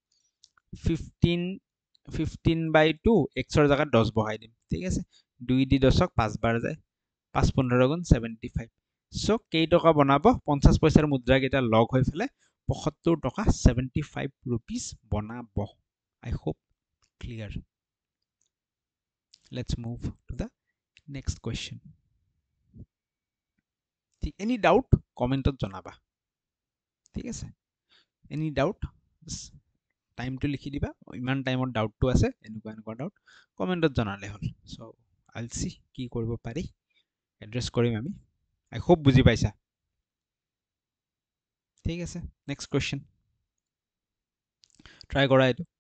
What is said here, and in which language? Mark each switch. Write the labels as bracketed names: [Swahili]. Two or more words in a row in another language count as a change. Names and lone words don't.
[Assamese] 15/2 x ৰ জায়গাত 10 বহাই দিম ঠিক আছে 2 দি 10ক 5 বাৰ যায় 5 15 গুণ 75 সো কেই টকা বনাব 50 পইচাৰ মুদ্ৰা কেইটা লগ হৈ ফেলে 75 টকা 75 rupees বনাব [English] I hope clear let's move to the next question any doubt [Assamese] কমেন্টত জনাবা ঠিক আছে [English] any doubt [Assamese] টাইমটো লিখি দিবা ইমান টাইমত ডাউটটো আছে এনেকুৱা ডাউট কমেন্টত জনালে হ'ল সো [English] I'll see [Assamese] কি কৰিব পাৰি এড্ৰেছ কৰিম আমি [English] I hope [Assamese] বুজি পাইছা ঠিক আছে [English] next question try [Assamese] কৰা এইটো